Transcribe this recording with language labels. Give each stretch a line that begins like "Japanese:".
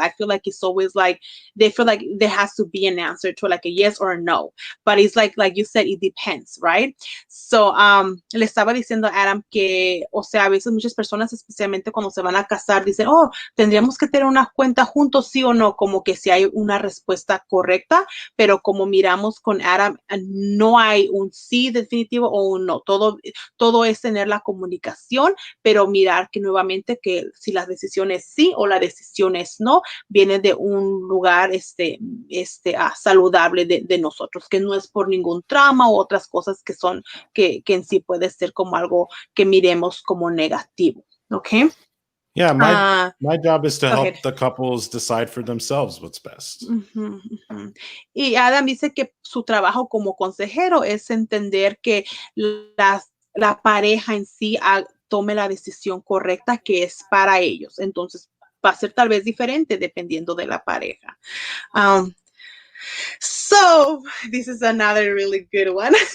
English: I feel like it's always like they feel like there has to be an answer to like a yes or a no. But it's like you said, it depends, right?
Spanish: So, le estaba diciendo a Adam que, o sea, a veces muchas personas, especialmente cuando se van a casar, dicen, oh, tendríamos que tener una cuenta juntos, sí o no, como que si hay una respuesta correcta, pero como miramos con Adam, no hay un sí definitivo o un no. Todo es tener la comunicación, pero mirar que nuevamente que si la decisión es sí o la decisión es no, viene de un lugar saludable de nosotros, que no es por ningún trauma u otras cosas que en sí puede ser como algo que miremos como negativo. ¿Ok?
English: Yeah, my job is to help ahead. the couples decide for themselves what's best. Uh-huh, uh-huh.
Spanish: Y Adam dice que su trabajo como consejero es entender que la pareja en sí tome la decisión correcta que es para ellos. Entonces, va a ser tal vez diferente dependiendo de la pareja.
English: So, this is another really good one.